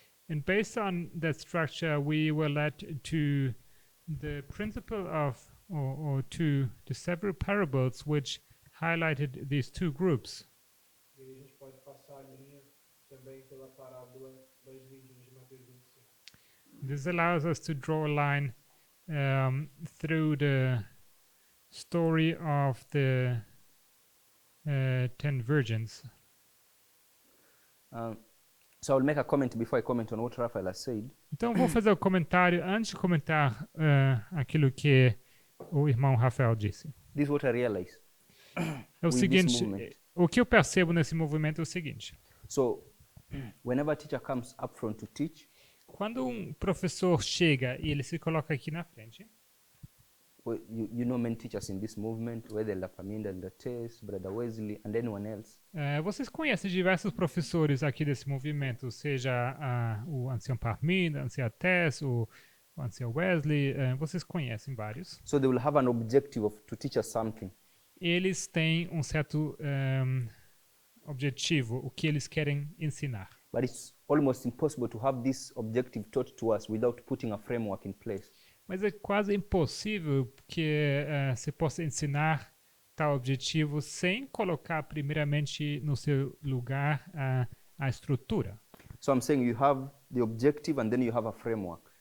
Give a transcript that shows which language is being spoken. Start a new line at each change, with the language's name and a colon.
English: And based on that structure, we were led to the principle of, or to the several parables which highlighted these two groups.
Portuguese: E aí a gente pode passar a linha também pela parábola das virgens de Mateus 25.
English: This allows us to draw a line through the story of the 10 virgins. So I'll make a comment before I comment on what Raphael has said.
Portuguese: Então, vou fazer o comentário antes de comentar aquilo que o irmão Rafael disse.
English: This is what I realized.
Portuguese: É o
English: With this
Portuguese: seguinte,
English: movement.
Portuguese: o que eu percebo nesse movimento é o seguinte.
English: So whenever a teacher comes up front to teach,
Portuguese: Quando um professor chega e ele se coloca aqui na frente,
English: well, you know many teachers in this movement, whether Lapaminda and the Tess, Brother Wesley, and anyone else.
Portuguese: Vocês conhecem diversos professores aqui desse movimento, seja o ancião Parminda, a anciã Tess, o ancião Wesley, vocês conhecem vários.
English: So they will have an objective to teach us something.
Portuguese: Eles têm um certo objetivo, o que eles querem ensinar.
English: But it's almost impossible to have this objective taught to us without putting a framework in place.
Portuguese: Mas é quase impossível que você possa ensinar tal objetivo sem colocar primeiramente no seu lugar a estrutura.
English: So I'm saying you have the objective and then you have a framework.